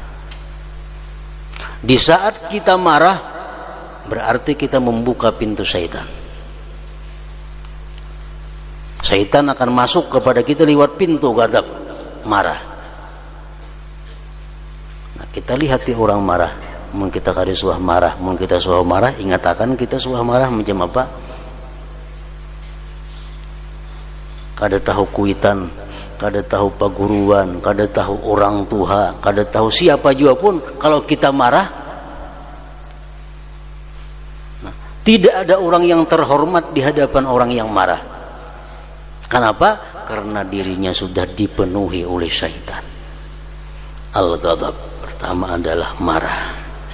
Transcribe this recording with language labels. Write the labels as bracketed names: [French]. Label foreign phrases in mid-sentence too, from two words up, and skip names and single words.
[Indonesian] Di saat kita marah, berarti kita membuka pintu syaitan. Syaitan akan masuk kepada kita lewat pintu ghadab, marah. Nah, kita lihat di orang marah, [Banjar] mun kita kari suah marah, mun kita suah marah, ingat akan kita suah marah macam apa? Kada tahu kuitan, kada tahu paguruan, kada tahu orang tua, kada tahu siapa juga pun, [Indonesian] kalau kita marah, nah, tidak ada orang yang terhormat di hadapan orang yang marah. Kenapa? Karena dirinya sudah dipenuhi oleh syaitan. Al-ghadab pertama adalah marah.